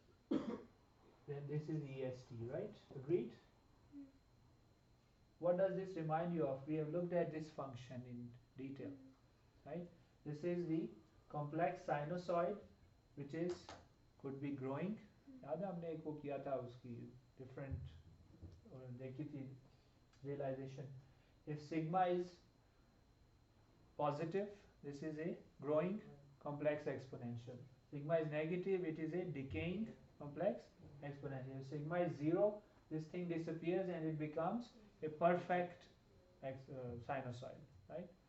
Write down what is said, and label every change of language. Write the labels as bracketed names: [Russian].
[English] Then this is EST, right? Agreed? What does this remind you of? We have looked at this function in detail, right? This is the complex sinusoid, which is could be growing. [Hindi] याद है हमने एक वो किया था उसकी different देखी थी realization. [English] If sigma is positive, this is a growing complex exponential. Sigma is negative, it is a decaying complex exponential. If sigma is 0, this thing disappears and it becomes a perfect sinusoid, right?